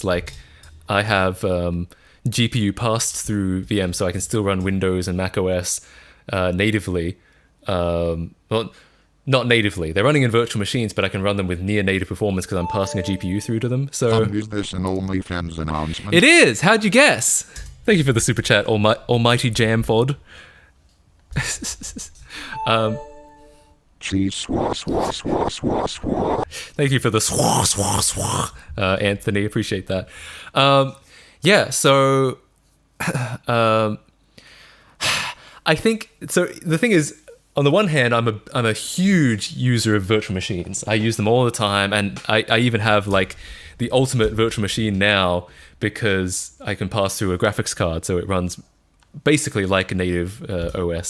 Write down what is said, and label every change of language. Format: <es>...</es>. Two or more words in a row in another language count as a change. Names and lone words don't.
<en>Like, I have GPU passed through VM, so I can still run Windows and Mac OS natively. Well, not natively. They're running in virtual machines, but I can run them with near native performance because I'm passing a GPU through to them. So is this an OnlyFans announcement? It is. How'd you guess? Thank you for the super chat, Almighty Jamfod. Cheese swa swa swa swa swa. Thank you for the swa swa swa, Anthony. Appreciate that. Yeah. So, I think so. The thing is, on the one hand, I'm a huge user of virtual machines. I use them all the time, and I even have like the ultimate virtual machine now because I can pass through a graphics card, so it runs basically like a native OS.</en>